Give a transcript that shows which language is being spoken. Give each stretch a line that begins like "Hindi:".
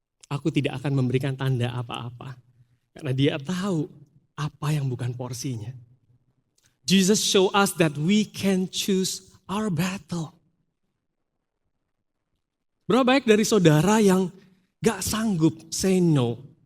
Indonesian: Aku tidak akan memberikan tanda apa-apa. Karena dia tahu apa yang bukan porsinya.
English: Jesus show us that we can choose our battle.
Indonesian: Berapa baik dari saudara yang gak sanggup
English: say no.